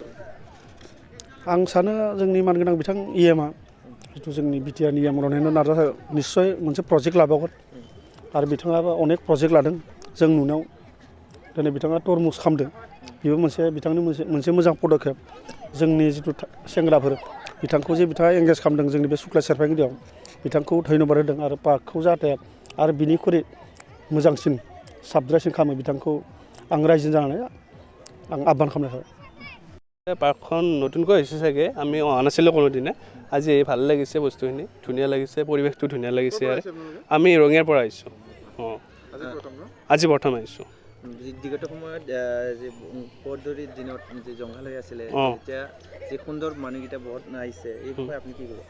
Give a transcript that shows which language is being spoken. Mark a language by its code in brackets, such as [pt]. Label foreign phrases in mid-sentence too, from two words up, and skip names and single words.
[brx] आं सानो जोंनि मानगोनां बिथां जिथु जोंनि बिटिआरनि रणेन्द्र नार्जारी निस्सय मोनसे प्रजेक्ट लाबावगोन आरो बिथाङाबो अनेक प्रजेक्ट लादों जों नुनायाव दिनै बिथाङा तरमुज खालामदों बेबो मोनसे बिथांनि मोनसे मोजां पदक्षेप जोंनि जिथु सेंग्राफोर बिथांखौ जे बिथाङा एंगेज खालामदों जोंनि बे सुक्लाय सेरफांगुरियाव बिथांखौ धन्यबाद होदों आरो पार्कखौ जाहाथे आरो बिनिख्रुइ मोजांसिन साबद्रायसिन खालामो बिथांखौ आं रायजो जानानै आं आह्वान खालामनाय थाबाय [as] পাৰ্কখন নতুনকৈ হৈছে চাগে আমি অহা নাছিলোঁ কোনোদিনে আজি ভাল লাগিছে বস্তুখিনি ধুনীয়া লাগিছে পৰিৱেশটো ধুনীয়া লাগিছে আৰু আমি ৰঙিয়াৰ পৰা আহিছোঁ অঁ আজি প্ৰথম আহিছোঁ বিগত সময়ত যে পদধূলিৰ দিনত যে জংঘল হৈ আছিলে এতিয়া যে সুন্দৰ মানুহকেইটা বহুত আহিছে এই বিষয়ে আপুনি কি ক'ব